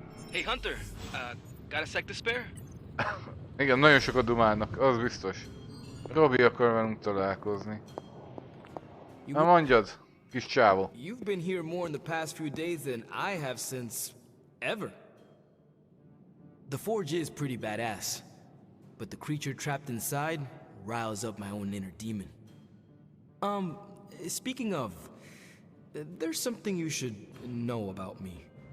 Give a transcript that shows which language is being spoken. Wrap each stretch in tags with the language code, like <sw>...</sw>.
<en>Hey Hunter, got a sec to spare?</en> <hu>Igen, nagyon sokat dumálnak, az biztos. Robi akar velünk találkozni. Na mondjad, kis csávó.</hu> <en>You've been here more in the past few days than I have since ever. The forge is pretty badass, but the creature trapped inside riles up my own inner demon. Speaking of, there's something you should know about me.</en>